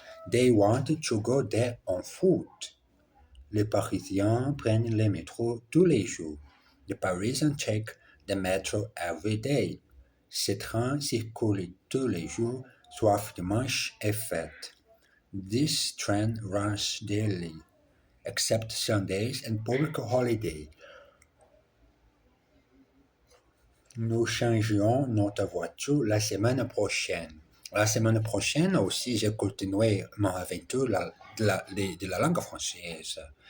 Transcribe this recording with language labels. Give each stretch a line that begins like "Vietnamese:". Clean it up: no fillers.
English: They want to go there on foot.
French: Les Parisiens prennent le métro tous les jours.
English: The Parisians take the metro every day.
French: Ces trains circulent tous les jours, sauf dimanche et fête.
English: This train runs daily, except Sundays and public holidays.
French: Nous changerons notre voiture la semaine prochaine. La semaine prochaine aussi, j'ai continué mon aventure de la langue française.